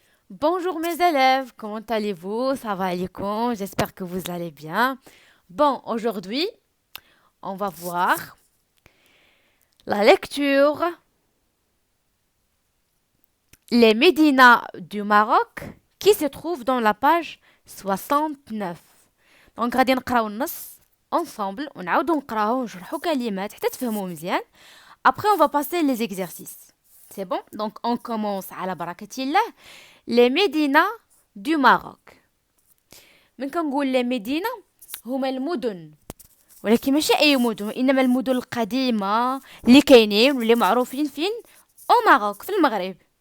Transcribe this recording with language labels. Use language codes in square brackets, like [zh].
[fr] Bonjour mes élèves, comment allez-vous? Ça va alaikum, j'espère que vous allez bien. Bon, aujourd'hui, on va voir la lecture Les Médinas du Maroc qui se trouve dans la page 69. [ar] Donc غادي نقراو النص ensemble ونعاودو نقراوه ونشرحو كلمات حتى تفهموا مزيان. [fr] Après on va passer les exercices. C'est bon? Donc on commence [ar] على بركة الله. [fr] Les Médinas du Maroc. [ar] من كنقول لي مدينة هما المدن، ولكن ماشي اي مدن، انما المدن القديمة اللي كاينين واللي معروفين فين او ماروك في المغرب.